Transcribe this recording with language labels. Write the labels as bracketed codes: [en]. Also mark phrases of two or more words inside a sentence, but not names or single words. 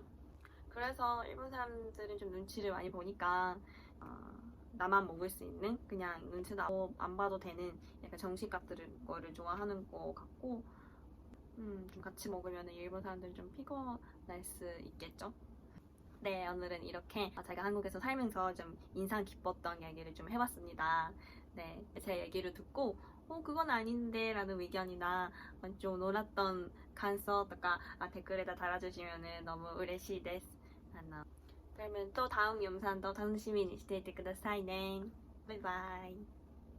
[ko] 그래서 일본 사람들은 좀 눈치를 많이 보니까 나만 먹을 수 있는 그냥 눈치도 안 봐도 되는 약간 정식 같은 거를 좋아하는 것 같고 좀 같이 먹으면 일본 사람들은 좀 피곤할 수 있겠죠? 네, 오늘은 이렇게 제가 한국에서 살면서 좀 인상 깊었던 얘기를 좀 해봤습니다. 네, 제 얘기를 듣고 그건 아닌데 라는 의견이나 좀 놀았던 [ja] 感想とか [ko] 댓글에다 달아주시면 너무 [ja] 嬉しいです. [ko] 그러면 또 다음 영상도 [ja] 楽しみにしていてくださいね. [ko] 바이바이.